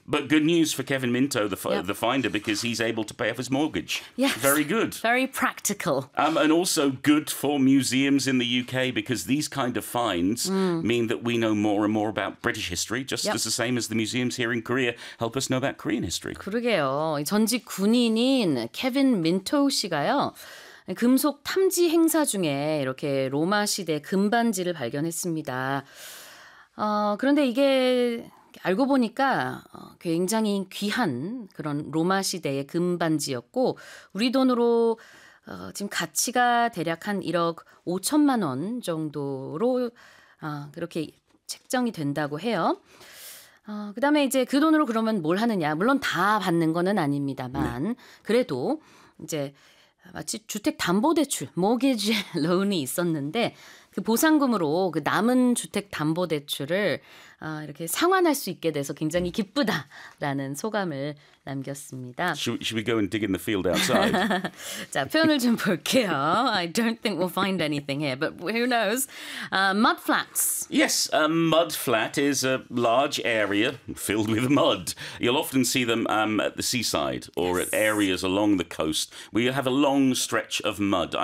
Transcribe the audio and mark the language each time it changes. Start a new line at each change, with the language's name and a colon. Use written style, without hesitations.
English: But good news for Kevin Minto, the finder, because he's able to pay off his mortgage. Yes. Very good. Very practical. And also good for museums in the UK, because these kind of finds mean that we know more and more about British history, just as the same as the museums here in Korea help us know about Korean history.
Korean: 그러게요. 전직 군인인 케빈 민토 씨가요. 금속 탐지 행사 중에 이렇게 로마 시대 금반지를 발견했습니다. 그런데 이게 알고 보니까 굉장히 귀한 그런 로마 시대의 금반지였고 우리 돈으로 지금 가치가 대략 한 1억 5천만 원 정도로 그렇게 책정이 된다고 해요. 그 다음에 이제 그 돈으로 그러면 뭘 하느냐. 물론 다 받는 거는 아닙니다만 그래도 이제 마치 주택담보대출, 모기지 론이 있었는데 그 보상금으로 그 남은 주택담보대출을 이렇게 상환할 수 있게 돼서 굉장히 기쁘다라는 소감을 남겼습니다.
English: Should we go and dig in the field outside?
Korean: 자, 표현을 좀 볼게요.
English: I don't think we'll find anything here, but who knows? Mud flats. Yes, a mud flat is a large area filled with mud. You'll often see them at the seaside or at areas along the coast where you have a long stretch of mud.